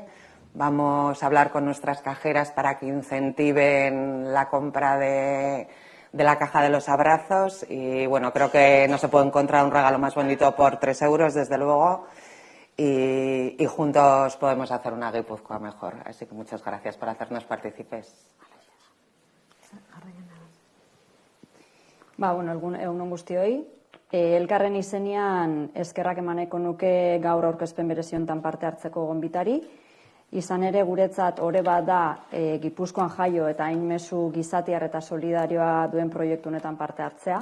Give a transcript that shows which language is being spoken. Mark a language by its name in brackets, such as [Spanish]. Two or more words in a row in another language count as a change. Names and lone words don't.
[Spanish] Vamos a hablar con nuestras cajeras para que incentiven la compra de la caja de los abrazos y bueno, creo que no se puede encontrar un regalo más bonito por 3 euros, desde luego. Y juntos podemos hacer una Guipúzcoa mejor. Así que muchas gracias por hacernos partícipes. [Basque] Bueno, egun guztioi. Elkarren izenean eskerrak emaneko nuke gaur aurkezpen berezi honetan parte hartzeko gonbitari. Izan ere guretzat ore bat da Gipuzkoan jaio eta hain mezu gizatiar eta solidarioa duen proiektu honetan parte hartzea.